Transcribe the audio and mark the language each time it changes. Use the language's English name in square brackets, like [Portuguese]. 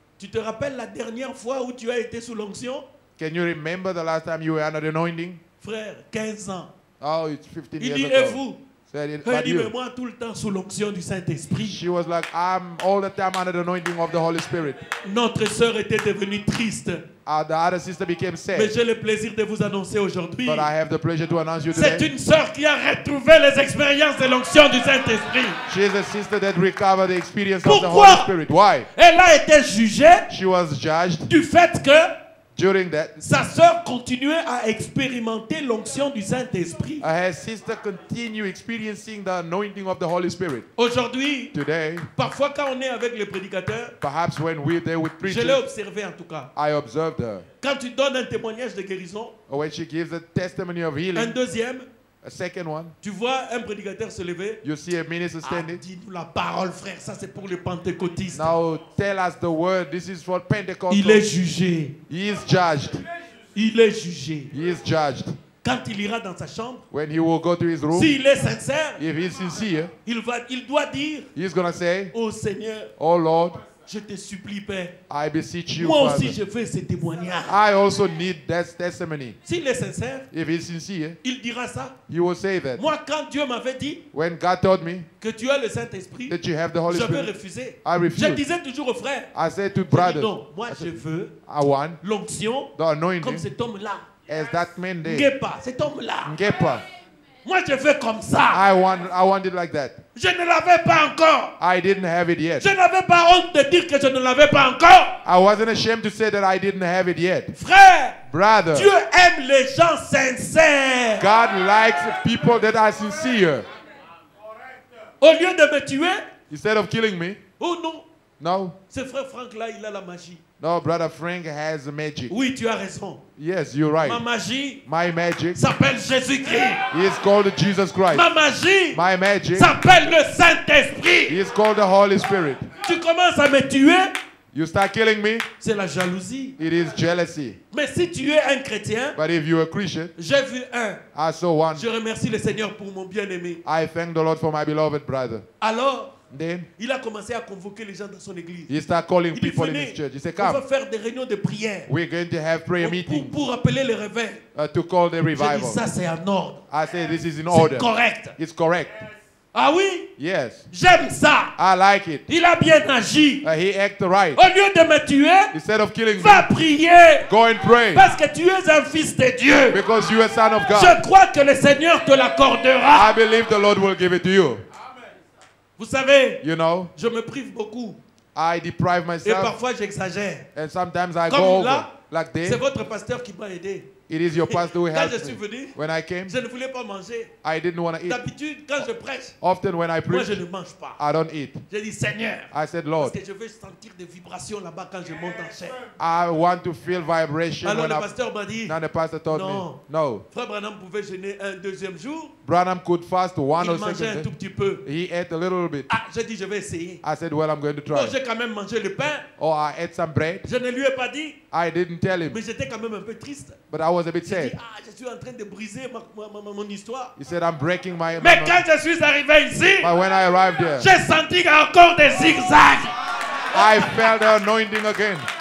[French] tu te rappelles la dernière fois où tu as été sous l'onction? [English] can you remember the last time you were under the anointing? [French] Frère, 15 ans. [English] Oh, it's 15 [French] Il [English] years [French] dit, et [English] ago. [French] vous? [English] Said it, [French] Il [English] but [French] dit, mais [English] you. [French] moi tout le temps sous l'onction du Saint-Esprit. [English] She was like, I'm all the time under the anointing of the Holy Spirit. [French] Notre sœur était devenue triste. [English] The other sister became [French] Mais [English] sad. [French] j'ai le plaisir de vous annoncer aujourd'hui. [English] But I have the pleasure to announce you [French] C'est [English] today. [French] une sœur qui a retrouvé les expériences de l'onction du Saint-Esprit. [English] She is a sister that recovered the experience of the [French] Pourquoi? [English] Holy Spirit. Why? [French] Elle a été jugée [English] She was judged [French] du fait que [English] during that. [French] sa sœur continuait à expérimenter l'onction du Saint-Esprit. [English] Her sister continued experiencing the anointing of the Holy Spirit. [French] Aujourd'hui, [English] Today, [French] parfois quand on est avec les prédicateurs, [English] perhaps when we're there with [French] je l'ai [English] preachers, [French] observé en tout cas. [English] I observed her. [French] Quand tu donnes un témoignage de guérison, [English] When she gives a testimony of [French] un [English] healing, [French] deuxième, [English] a second one, [French] tu vois un prédicateur se lever. [English] you see a minister [French] Ah, [English] standing. [French] dis-nous la parole, frère, ça c'est pour les pentecôtistes. [English] Now tell us the word. This is for Pentecost. [French] Il est jugé. [English] He is judged. [French] Il est jugé. [English] He is judged. [French] Quand il ira dans sa chambre, [English] When he will go to his room, [French] s'il est sincère, [English] if he's sincere, [French] il doit dire, [English] he's going to say, [French] oh Seigneur, [English] oh Lord, [French] je te supplie, Père. [English] I beseech you, [French] Moi aussi, [English] Father. [French] je veux ce témoignage. [English] I also need that testimony. [French] S'il est sincère, [English] If he's sincere, [French] il dira ça. [English] he will say that. [French] Moi, quand Dieu m'avait dit [English] When God told me [French] que tu as le Saint-Esprit, [English] that you have the Holy [French] je vais [English] Spirit, [French] refuser. [English] I [French] Je [English] refused. [French] disais toujours aux frères, [English] I said to [French] je dis [English] brothers, [French] non, moi je veux [English] I want [French] l'onction [English] the [French] comme [English] anointing [French] cet homme-là. [English] as that man did. [French] Ngepa, cet homme-là. [English] Ngepa. [French] Moi je veux comme ça. [English] I want it like that. [French] Je ne l'avais pas encore. [English] I didn't have it yet. [French] Je n'avais pas honte de dire que je ne l'avais pas encore. [English] I wasn't ashamed to say that I didn't have it yet. [French] Frère, [English] Brother, [French] Dieu aime les gens sincères. [English] God likes people that are sincere. [French] Au lieu de me tuer, [English] Instead of killing me, [French] Oh non, [English] no, [French] ce frère Franck là, il a la magie. [English] no, Brother Frank has magic. [French] Oui, tu as raison. [English] Yes, you're [French] Ma [English] right. [French] magie [English] My magic [French] s'appelle Jésus-Christ. [English] is called Jesus Christ. [French] Ma magie [English] My magic [French] s'appelle le Saint-Esprit. [English] is called the Holy Spirit. [French] Tu commences à me tuer, [English] You start killing me, [French] c'est la jalousie. [English] it is jealousy. [French] Mais si tu es un chrétien, [English] But if you're a Christian, [French] j'ai vu un. [English] I saw one. [French] Je remercie le Seigneur pour mon bien-aimé. [English] I thank the Lord for my beloved brother. [French] Alors, [English] Then [French] il a commencé à convoquer les gens dans son église. [English] he started calling [French] Il dit, [English] people in [French] venez, [English] his church. He said, [French] on va [English] come, [French] faire des réunions de prière [English] we're going to have prayer meetings [French] pour appeler le réveil. [English] to call the [French] J'ai dit, [English] revival. [French] ça c'est en ordre. [English] I said, this is in [French] C'est [English] order. [French] correct. [English] It's correct. [French] Ah oui, [English] Yes, [French] j'aime ça. [English] I like it. [French] Il a bien agi. [English] He acted right. [French] Au lieu de me tuer, [English] Instead of killing me, [French] va prier. [English] go and pray. [French] Parce que tu es un fils de Dieu. [English] Because you are a son of God. [French] Je crois que le Seigneur te l'accordera. [English] I believe the Lord will give it to you. [French] Vous savez, [English] You know, [French] je me prive beaucoup. [English] I deprive [French] Et [English] myself [French] parfois j'exagère. [English] and sometimes I [French] Comme [English] go over [French] là, [English] like [French] c'est [English] this. [French] votre pasteur qui m'a aidé. [English] It is your pastor who [French] Quand [English] helped [French] je suis [English] me. [French] venu, [English] When I came, [French] je ne voulais pas manger. [English] I didn't want to eat. [French] D'habitude, quand je prêche, [English] Often when I [French] moi [English] preach, [French] je ne mange pas. [English] I don't eat. [French] J'ai dit Seigneur, [English] I said, [French] parce [English] Lord, [French] que je veux sentir des vibrations là-bas quand je monte en chair. [English] I want to feel vibration [French] Alors [English] when [French] le [English] I... [French] pasteur m'a dit, [English] Now the pastor told [French] Non. [English] me, no. [French] Frère Branham pouvait jeûner un deuxième jour. [English] Branham could fast one [French] Il [English] or [French] mangeait un [English] second [French] tout [English] day. [French] petit peu. [English] He ate a little bit. [French] Ah, j'ai dit je vais essayer. [English] I said, well, I'm going to [French] Bon, [English] try. [French] j'ai quand même mangé le pain. [English] Or I ate some bread. [French] Je ne lui ai pas dit, [English] I didn't tell him, [French] mais j'étais quand même un peu triste. [English] but I was a bit [French] J'ai dit, [English] sad. [French] ah, je suis en train de briser mon histoire. [English] He said, I'm breaking my... [French] Mais quand je suis arrivé ici, [English] But when I arrived there, [French] j'ai senti encore des zigzags. [English] I felt the anointing again.